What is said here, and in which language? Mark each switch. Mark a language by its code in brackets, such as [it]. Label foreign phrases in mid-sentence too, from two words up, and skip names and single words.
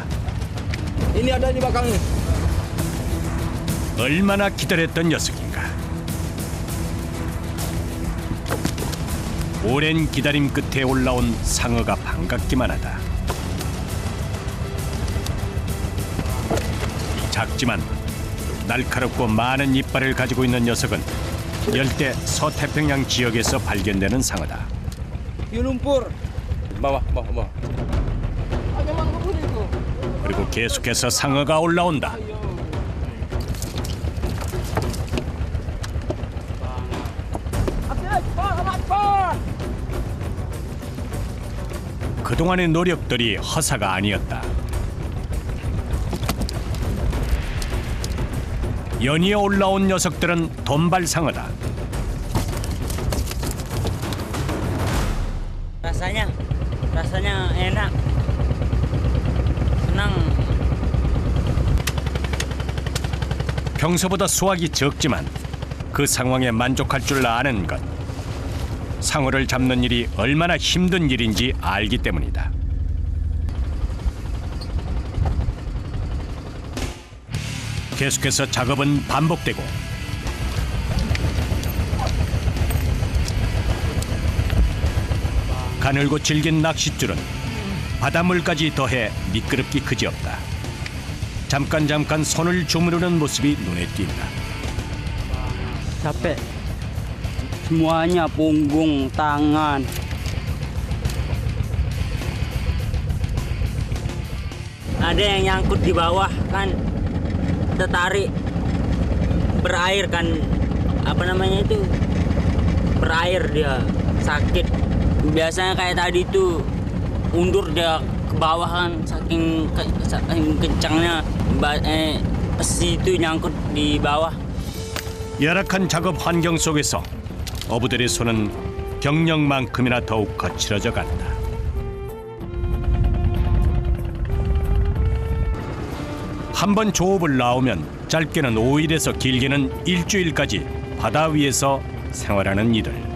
[id] Ini ada di belakangnya. [ko] 얼마나 기다렸던 녀석인가. 오랜 기다림 끝에 올라온 상어가 반갑기만 하다. 작지만 날카롭고 많은 이빨을 가지고 있는 녀석은 열대 서태평양 지역에서 발견되는 상어다. [id] Hiu lumpur. Bawah. [ko] 그리고 계속해서 상어가 올라온다. 그동안의 노력들이 허사가 아니었다. 연이어 올라온 녀석들은 돈발상어다. [id] rasanya enak, senang. [ko] 평소보다 수확이 적지만 그 상황에 만족할 줄 아는 것. 상어를 잡는 일이 얼마나 힘든 일인지 알기 때문이다. 계속해서 작업은 반복되고 가늘고 질긴 낚싯줄은 바닷물까지 더해 미끄럽기 그지없다. 잠깐 손을 주무르는 모습이 눈에 띈다. [id] Capek. Semuanya punggung, tangan. Ada yang nyangkut di bawah kan, tertarik berair kan, apa namanya itu, berair dia sakit. Biasanya kayak tadi itu undur dia ke bawah kan, saking kencangnya besi itu nyangkut di bawah. [ko] 열악한 작업 환경 속에서 어부들의 손은 경력만큼이나 더욱 거칠어져 간다. 한 번 조업을 나오면 짧게는 5일에서 길게는 일주일까지 바다 위에서 생활하는 이들.